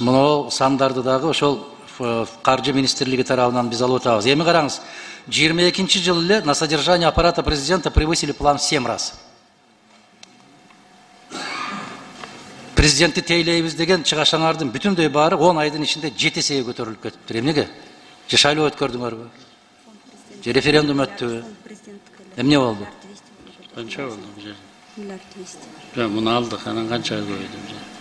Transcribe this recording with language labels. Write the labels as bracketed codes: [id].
[ky] Муну сандарды дагы ошол каржы министрлиги тарабынан биз алып атабыз. Эми караңыз, 22 жыл эле [ru] на содержание аппарата президента превысили план в 7 раз. [ky] Президентти тейлейбиз деген чыгашаңардын бүтүндөй баары 10 айдын ичинде 7 эсеге көтөрүлүп кетиптир. Эмнеге? Же шайлоо өткөрдүңөрбү? Же референдум өттүбү? Эмне болду? Канча болду бул? Миллиард 200. Жок, муну алдык, анан канча көбөйдү бул?